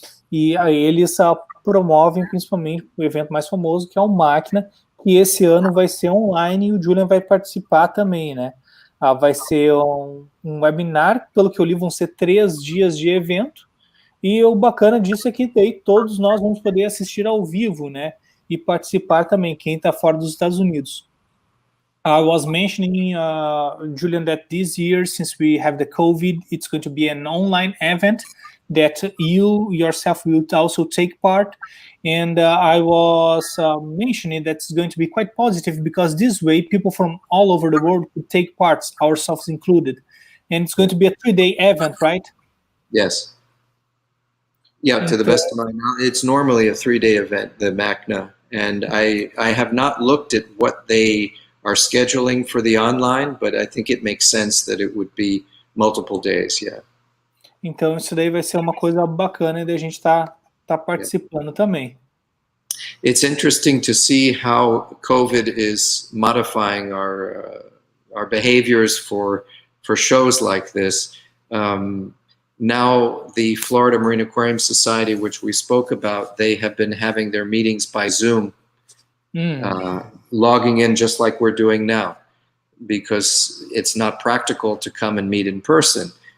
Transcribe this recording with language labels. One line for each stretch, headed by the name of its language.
Portuguese: E aí eles promovem principalmente o evento mais famoso, que é o MACNA, que esse ano vai ser online e o Julian vai participar também, né? Vai ser um webinar, pelo que eu li, vão ser 3 dias de evento, e o bacana disso é que daí todos nós vamos poder assistir ao vivo, né, e participar também, quem está fora dos Estados Unidos.
English: I was mentioning, Julian, that this year, since we have the COVID, it's going to be an online event that you yourself will also take part. And I was mentioning that it's going to be quite positive, because this way people from all over the world could take part, ourselves included. And it's going to be a 3-day event, right? Yes. Yeah, to the best of my knowledge, it's normally a 3-day event, the MACNA. And I have not looked at what they are scheduling for the online, but I think it makes sense that it would be multiple days, yeah.
Portuguese: Então isso daí vai ser uma coisa bacana e a gente tá participando também.
English: It's interesting to see how COVID is modifying our behaviors for shows like this. Now the Florida Marine Aquarium Society, which we spoke about, they have been having their meetings by Zoom, logging in just like we're doing now, because it's not practical to come and meet in person.